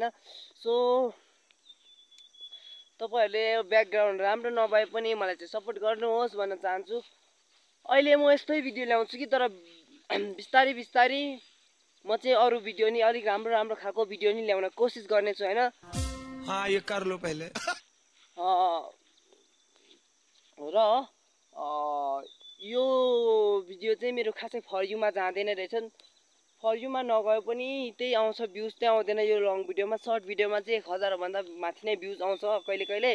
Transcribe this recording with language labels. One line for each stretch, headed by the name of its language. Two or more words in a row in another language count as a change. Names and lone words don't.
Nepali: सो तपाईहरुले ब्याकग्राउन्ड राम्रो नभए पनि मलाई चाहिँ सपोर्ट गर्नुहोस् भन्न चाहन्छु। अहिले म यस्तै भिडियो ल्याउँछु कि, तर बिस्तारै बिस्तारै म चाहिँ अरु भिडियो नि अलिक राम्रो राम्रो खालको भिडियो नि ल्याउन कोसिस गर्ने छु हैन।
Hindi: हाँ ये कर लो पहले।
Nepali: र यो भिडियो चाहिँ मेरो खासै फर युमा जाँदैन रहेछन्। फर युमा नगए पनि त्यही आउँछ, भ्युज चाहिँ आउँदैन यो लङ भिडियोमा। सर्ट भिडियोमा चाहिँ 1000 भन्दा माथि नै भ्युज आउँछ कहिले कहिले।